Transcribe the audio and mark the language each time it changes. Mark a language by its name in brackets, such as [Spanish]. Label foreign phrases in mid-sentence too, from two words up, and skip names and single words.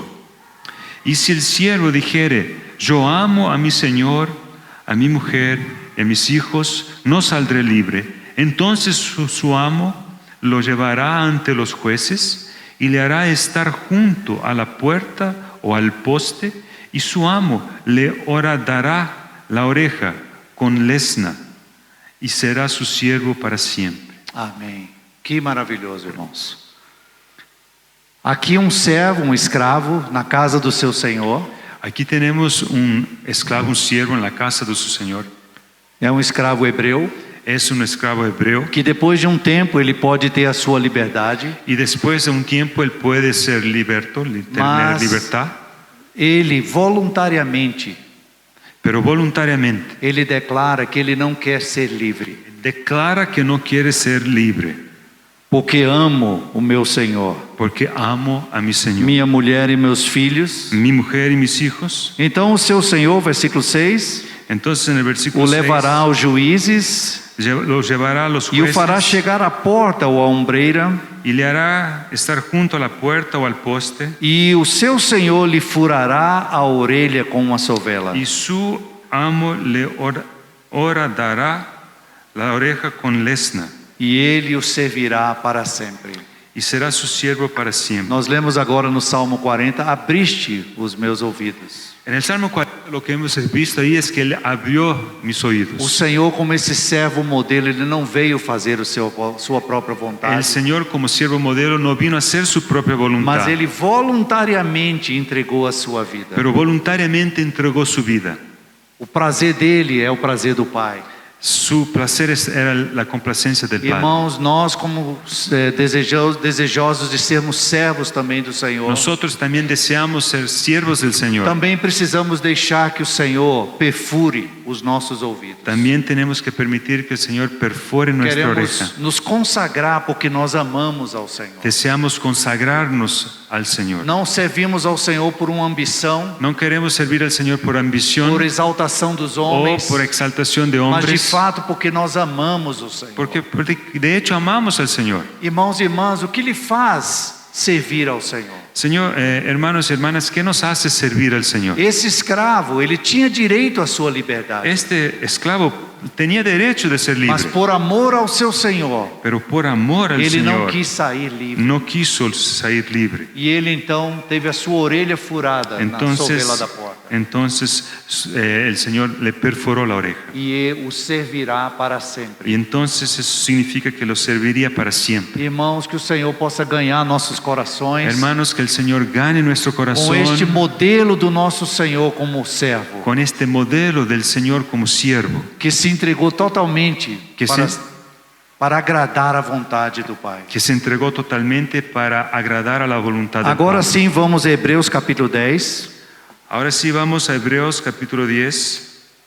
[Spanish] Y si el siervo dijere, yo amo a mi señor, a mi mujer y a mis hijos, no saldré libre, entonces su amo lo llevará ante los jueces y le hará estar junto a la puerta o al poste, y su amo le horadará la oreja con lesna e será su siervo para sempre. [Portuguese] Amém. Que maravilhoso, irmãos. Aqui um servo, escravo, na casa do seu senhor. Aqui temos escravo, siervo na casa do seu senhor. É um escravo hebreu. É escravo hebreu. Que depois de tempo ele pode ter a sua liberdade. E depois de tempo ele pode ser liberto, ter liberdade. Ele voluntariamente, ele declara que ele não quer ser livre. Declara que não quer ser livre. Porque amo o meu Senhor. Porque amo [Spanish] a mi [Portuguese] Senhor. Minha mulher e meus filhos. [Spanish] Mi mujer e mis hijos. [Portuguese] Então o seu Senhor, versículo 6, [Spanish] entonces, en el versículo [Portuguese] o levará aos juízes. [Spanish] Lo llevará a los jueces, [Portuguese] e o fará chegar à porta ou à ombreira, e lhe [Spanish] hará estar [Portuguese] junto à porta ou ao poste, e o seu senhor lhe furará a orelha com uma sovela, [Spanish] e su amo lhe horadará la oreja com lesna, [Portuguese] e ele o servirá para sempre, [Spanish] e será su siervo para sempre. [Portuguese] Nós lemos agora no Salmo 40, abriste os meus ouvidos. [Spanish] En el Salmo 40 lo que hemos visto ahí es que Él abrió mis oídos. [Portuguese] O Senhor, como esse servo modelo, ele não veio fazer sua própria vontade. [Spanish] El Señor, como siervo modelo, no vino a hacer su propia voluntad. [Portuguese] Mas ele voluntariamente entregou a sua vida. [Spanish] Pero voluntariamente entregó su vida. [Portuguese] O prazer dele é o prazer do Pai. [Spanish] Su placer era la complacencia del Padre. [Portuguese] Irmãos, nós como desejosos de sermos servos também do Senhor. [Spanish] Nosotros también deseamos ser siervos del Señor. [Portuguese] Também precisamos deixar que o Senhor perfure os nossos ouvidos. [Spanish] También tenemos que permitir que el Señor perfore nuestra oreja. [Portuguese] Queremos nos consagrar porque nós amamos ao Senhor. [Spanish] Deseamos consagrarnos al Señor. [Portuguese] Não servimos ao Senhor por uma ambição. [Spanish] No queremos servir al Señor por ambición. [Portuguese] Por exaltação dos homens. [Spanish] O por exaltación de hombres. [Portuguese] Mas de fato porque nós amamos o Senhor. [Spanish] Porque de hecho amamos al Señor. [Portuguese] Irmãos e irmãs, o que lhe faz servir ao Senhor? Senhor, [Spanish] hermanos y hermanas, ¿qué nos hace servir al Señor? [Portuguese] Esse escravo, ele tinha direito à sua liberdade. [Spanish] Este esclavo tenía derecho de ser libre. [Portuguese] Mas por amor ao seu Senhor, [Spanish] pero por amor al [Portuguese] ele [Spanish] Señor, [Portuguese] não quis sair livre. [Spanish] No quiso sair libre. [Portuguese] E ele então teve a sua orelha furada na sovela da porta. [Spanish] Entonces el Señor le perforó la oreja. [Portuguese] E o servirá para sempre. [Spanish] Y entonces eso significa que lo serviría para siempre. [Portuguese] Irmãos, que o Senhor possa ganhar nossos corações. [Spanish] Hermanos, que el Señor gane nuestro corazón. [Portuguese] Com este modelo do nosso Senhor como servo. [Spanish] Con este modelo del Señor como siervo. [Portuguese] Que se entregou totalmente para agradar a vontade do Pai. Que se entregou totalmente para agradar [Spanish] a la voluntad del [Portuguese] Agora [Spanish] Padre. [Portuguese] sim, vamos a Hebreus capítulo 10. [Spanish] Ahora sí vamos a Hebreos capítulo 10.